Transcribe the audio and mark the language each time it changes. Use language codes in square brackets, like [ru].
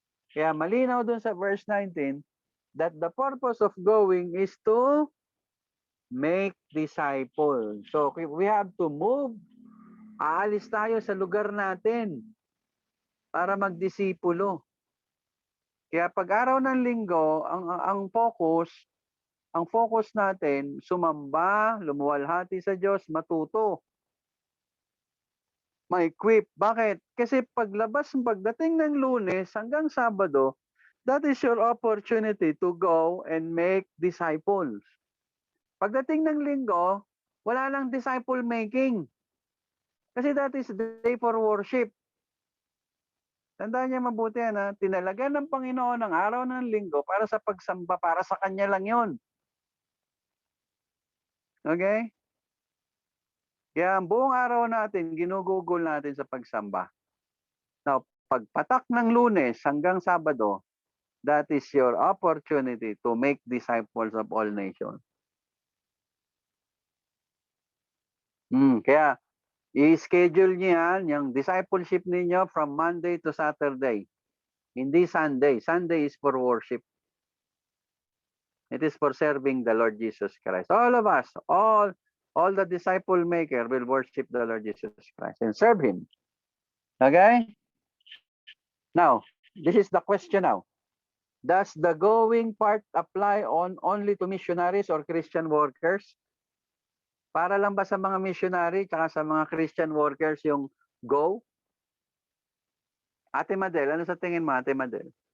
[tl] Kaya malinaw dun sa [en] verse 19 that the purpose of going is to make disciples. So we have to move. [tl] Aalis tayo sa lugar natin para magdisipulo. Kaya pag araw ng linggo, ang focus ang focus natin, sumamba, lumuwalhati sa Diyos, matuto. Ma-equip. Bakit? Kasi pagdating ng Lunes hanggang Sabado, [en] that is your opportunity to go and make disciples. [tl] Pagdating ng Linggo, wala lang disciple making. [en] Kasi that is the day for worship. [tl] Tandaan niya mabuti na tinalagan ng Panginoon ang araw ng Linggo para sa pagsamba, para sa Kanya lang yun. Okay? Kaya ang buong araw natin, ginugugol natin sa pagsamba. [en] Now, [tl] pagpatak ng Lunes hanggang Sabado, [en] that is your opportunity to make disciples of all nations. [tl] Kaya, i-schedule niyo yan, yung discipleship ninyo [en] from Monday to Saturday. [tl] Hindi Sunday. [en] Sunday is for worship. It is for serving the Lord Jesus Christ. All of us, all the disciple maker will worship the Lord Jesus Christ and serve Him. Okay? Now, this is the question now. Does the going part apply only to missionaries or Christian workers? [tl] Para lang ba sa mga missionary tsaka sa mga Christian workers yung go? Ate Madel, ano sa tingin mo, Ate Madel?